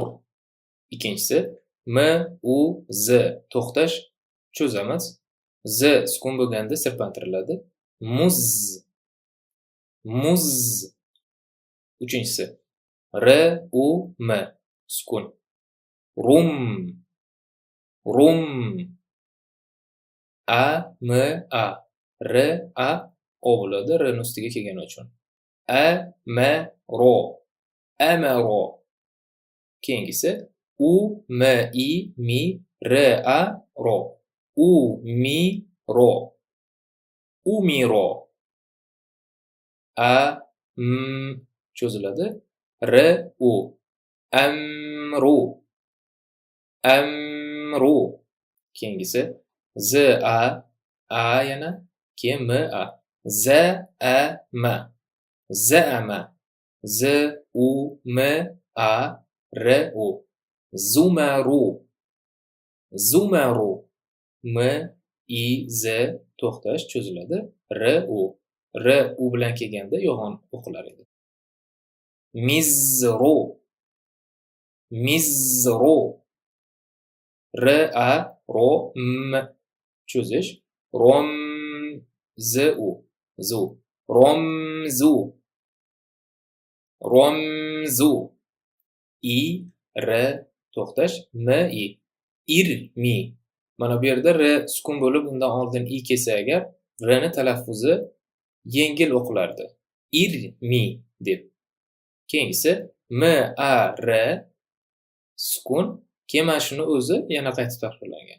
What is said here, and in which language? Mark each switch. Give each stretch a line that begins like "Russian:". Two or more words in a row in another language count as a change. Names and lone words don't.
Uzbek: Ikkinchisi m, u, z to'xtash, cho'zamiz. Z sukun bo'lganda sirpantiriladi. Muz, muz. Uchinchisi r, u, m sukun. Rum, rum. A, m, a. R, a, o bo'ladi, r ni ustiga kelgani uchun. A, m, ro. Amaro. Keyingisi u, m, i, mi, r, a, ro. U, mi, ro. Umiro. A, m cho'ziladi. R, u. Amru. Amru. Keyingisi z, a yana, keyin m, a. Za, a, ma. Za'ama. Z, u, m, a, r, u. Zumaru. Zumaru. M, i, z to'xtash cho'ziladi. R, u. R, u bilan kelganda yo'g'on o'qilar edi. Mizru. Mizru. R, a, ro, m cho'zish. Rom, z, u. Zu. Romzu. Romzu. I, r to'xtash. M, i. Irmi. Mana bu yerda r sukun bo'lib, undan oldin i kelsa agar, r ni talaffuzi yengil o'qilardi. irmi deb. Keyingisi m-a-r sukun. Keyin mana shuni o'zi yana qaytib takrorlangan.